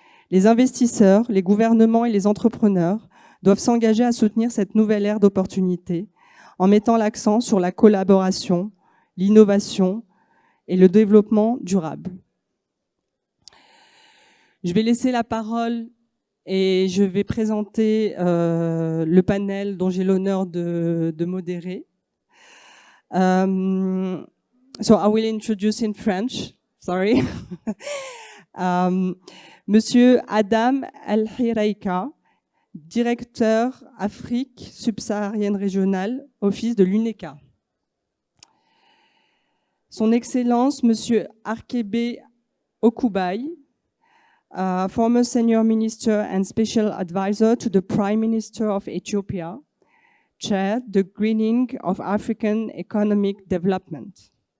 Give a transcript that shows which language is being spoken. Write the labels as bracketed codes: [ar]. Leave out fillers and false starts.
[fr] Les investisseurs, les gouvernements et les entrepreneurs doivent s'engager à soutenir cette nouvelle ère d'opportunités en mettant l'accent sur la collaboration, l'innovation et le développement durable. Je vais laisser la parole et je vais présenter le panel dont j'ai l'honneur de modérer. [en] So I will introduce in French, sorry. [fr] Monsieur Adam El-Hiraika, directeur Afrique subsaharienne régionale, office de l'UNECA. Son Excellence, Monsieur [en] Arkebe Okubai, former Senior Minister and Special Advisor to the Prime Minister of Ethiopia, chaired the Greening of African Economic Development.